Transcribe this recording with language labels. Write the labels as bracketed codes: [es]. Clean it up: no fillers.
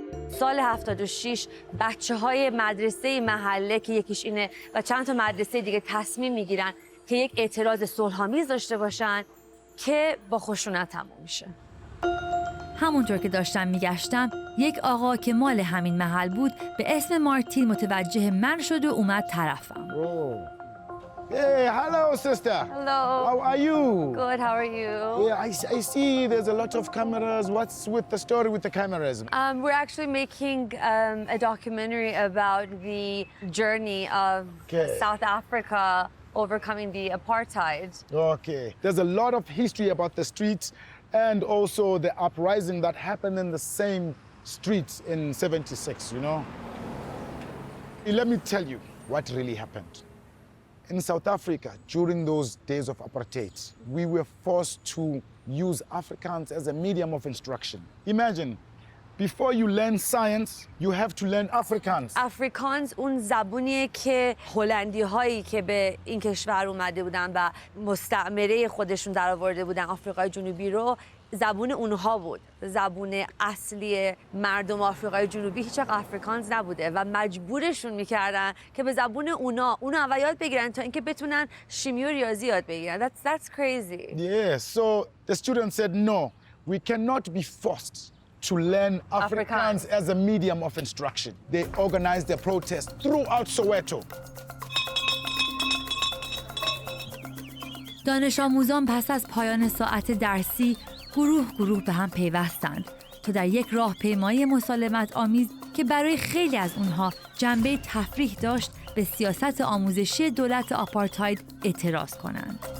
[fa] سال 76 بچه‌های مدرسه محله که یکیش اینه و چند تا مدرسه دیگه تصمیم میگیرن که یک اعتراض صلح‌آمیز داشته باشن که با خشونت تموم میشه. همونطور که داشتم میگشتم یک آقا که مال همین محل بود به اسم مارتین متوجه من شد و اومد طرفم. [en] Hey, hello, sister. Hello. How are you? Good, how are you? Yeah, I see there's a lot of cameras. What's with the story with the cameras? We're actually making a documentary about the journey of South Africa overcoming the apartheid. Okay. There's a lot of history about the streets and also the uprising that happened in the same streets in 76, you know? Let me tell you what really happened. In South Africa, during those days of apartheid, we were forced to use Afrikaans as a medium of instruction. Imagine, before you learn science, you have to learn Afrikaans. [fa] افریکانز اون زبونیه که هلندی هایی که به این کشور اومده بودن و مستعمره خودشون در آورده بودن آفریقای جنوبی رو، زبون اونها بود. زبون اصلی مردم آفریقای جنوبی هیچ وقت افریکانز نبوده و مجبورشون میکردن که به زبون اونو اول یاد بگیرن تا اینکه بتونن شیمی و ریاضی یاد بگیرن. [en] That's crazy. Yeah, so the students said no, we cannot be forced to learn Afrikaans as a medium of instruction. They organized a protest throughout Soweto. [fa] دانش آموزان پس از پایان ساعت درسی گروه به هم پیوستند تا در یک راهپیمایی مسالمت آمیز که برای خیلی از اونها جنبه تفریح داشت به سیاست آموزشی دولت آپارتاید اعتراض کنند.